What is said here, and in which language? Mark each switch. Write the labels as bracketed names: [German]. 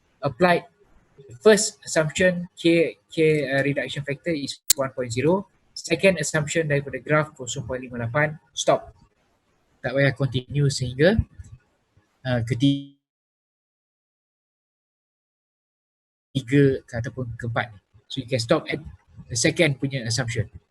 [English] Applied first assumption K reduction factor is 1.0. Second assumption [Malay] daripada [English] graph 0.58, stop. [Malay] Tak payah continue sehingga ketiga ataupun keempat. [English] So you can stop at the second [Malay] punya [English] assumption.